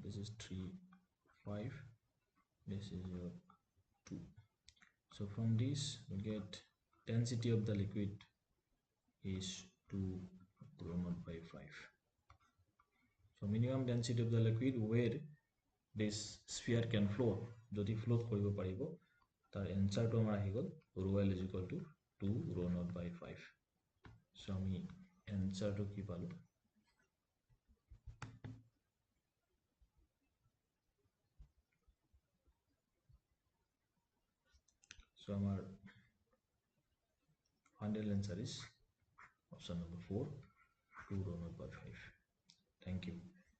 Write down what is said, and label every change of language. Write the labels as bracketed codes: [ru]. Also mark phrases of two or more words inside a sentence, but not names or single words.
[en] This is 3 5, this is your 2. So from this we get density of the liquid is 2 rho naught by 5. So minimum density of the liquid where this sphere can float, [as] যদি float কৰিব পাৰিব, তাৰ এনসাৰটো আমাৰ আহি গ'ল [en] rho L is equal to 2 rho naught by 5. [as] So আমি এনসাৰটো কি পালো, [en] so our final answer is option number 4, 2 rho naught by 5. Thank you.